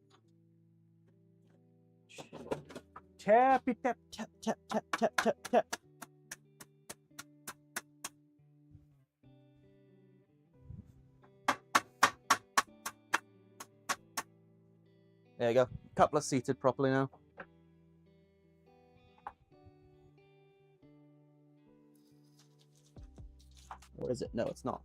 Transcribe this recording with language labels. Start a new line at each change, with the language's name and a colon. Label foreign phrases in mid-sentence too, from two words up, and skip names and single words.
English: Tappy tap tap tap tap tap tap tap. There you go. Couple are seated properly now. Or is it? No, it's not.